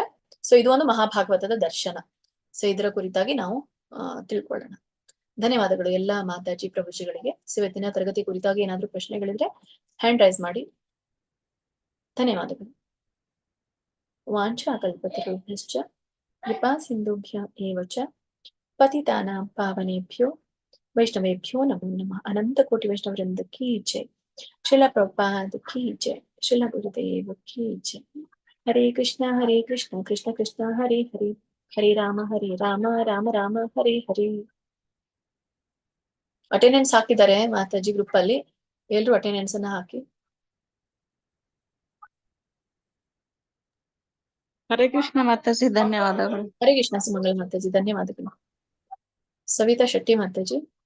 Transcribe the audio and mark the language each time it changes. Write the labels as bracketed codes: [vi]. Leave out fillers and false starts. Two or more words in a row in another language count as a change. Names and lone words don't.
[kn] ಸೊ ಇದು ಒಂದು ಮಹಾಭಾಗವತದ ದರ್ಶನ. ಸೊ ಇದರ ಕುರಿತಾಗಿ ನಾವು ತಿಳ್ಕೊಳ್ಳೋಣ. ಧನ್ಯವಾದಗಳು ಎಲ್ಲ ಮಾತಾಜಿ ಪ್ರಭುಜಿಗಳಿಗೆ. ಇವತ್ತಿನ ತರಗತಿ ಕುರಿತಾಗಿ ಏನಾದ್ರೂ ಪ್ರಶ್ನೆಗಳಿದ್ರೆ [en] hand raise [kn] ಮಾಡಿ. [sa] ಧನ್ಯವಾದಗಳು. ವಾಂಛಾ ಕಲ್ಪತರುಭ್ಯಶ್ಚ ಕೃಪಾ ಸಿಂಧುಭ್ಯ ಏವ ಚ ಪತಿತಾನಾಂ ಪಾವನೇಭ್ಯೋ ವೈಷ್ಣವೇಭ್ಯೋ ನಮೋ ನಮಃ. [hi] अनंत कोटि वैष्णववृंद की जय. श्रील प्रभुपाद की जय. श्रील गुरुदेव की जय. [sa] ಹರೇ ಕೃಷ್ಣ ಕೃಷ್ಣ ಕೃಷ್ಣ ಹರೇ ಹರೇ, ಹರೇ ರಾಮ ರಾಮ ರಾಮ ಹರೇ ಹರೇ. [kn] ಅಟೆಂಡೆನ್ಸ್ ಹಾಕಿದ್ದಾರೆ ಮಾತಾಜಿ ಗ್ರೂಪ್ ಅಲ್ಲಿ, ಎಲ್ರು ಅಟೆಂಡೆನ್ಸ್ ಅನ್ನ ಹಾಕಿ. ಹರೇ ಕೃಷ್ಣ ಮಾತಾಜಿ, ಧನ್ಯವಾದಗಳು. ಹರೇ ಕೃಷ್ಣ ಸುಮಂಗಲ್ ಮಾತಾಜಿ, ಧನ್ಯವಾದಗಳು. ಸವಿತಾ ಶೆಟ್ಟಿ ಮಾತಾಜಿ.